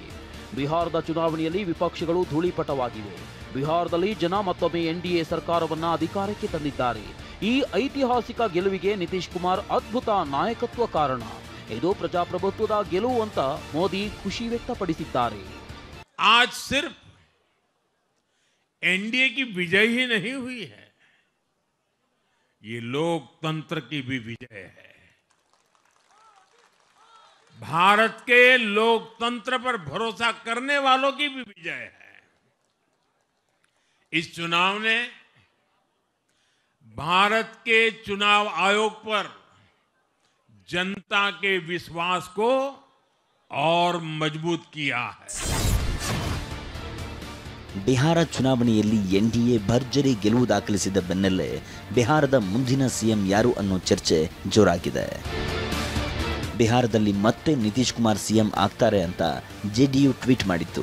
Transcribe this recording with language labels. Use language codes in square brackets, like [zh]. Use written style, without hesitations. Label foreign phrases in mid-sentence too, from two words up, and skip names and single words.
[kn] ಬಿಹಾರದ ಚುನಾವಣೆಯಲ್ಲಿ ವಿಪಕ್ಷಗಳು ಧೂಳಿಪಟವಾಗಿವೆ. ಬಿಹಾರದಲ್ಲಿ ಜನ ಮತ್ತೊಮ್ಮೆ ಎನ್ಡಿಎ ಸರ್ಕಾರವನ್ನ ಅಧಿಕಾರಕ್ಕೆ ತಂದಿದ್ದಾರೆ. ಈ ಐತಿಹಾಸಿಕ ಗೆಲುವಿಗೆ ನಿತೀಶ್ ಕುಮಾರ್ ಅದ್ಭುತ ನಾಯಕತ್ವ ಕಾರಣ. ಇದು ಪ್ರಜಾಪ್ರಭುತ್ವದ ಗೆಲುವು ಅಂತ ಮೋದಿ ಖುಷಿ ವ್ಯಕ್ತಪಡಿಸಿದ್ದಾರೆ. [hi] आज सिर्फ एनडीए की विजय ही नहीं हुई है, ये लोकतंत्र की भी विजय है. भारत के लोकतंत्र पर भरोसा करने वालों की भी विजय है. इस चुनाव ने भारत के चुनाव आयोग पर जनता के विश्वास को और मजबूत किया है. [kn] ಬಿಹಾರ ಚುನಾವಣೆಯಲ್ಲಿ ಎನ್ಡಿಎ ಭರ್ಜರಿ ಗೆಲುವು ದಾಖಲಿಸಿದ ಬೆನ್ನಲ್ಲೇ ಬಿಹಾರದ ಮುಂದಿನ ಸಿಎಂ ಯಾರು ಅನ್ನೋ ಚರ್ಚೆ ಜೋರಾಗಿದೆ. ಬಿಹಾರದಲ್ಲಿ ಮತ್ತೆ ನಿತೀಶ್ ಕುಮಾರ್ ಸಿಎಂ ಆಗ್ತಾರೆ ಅಂತ ಜೆಡಿಯು ಟ್ವೀಟ್ ಮಾಡಿತ್ತು.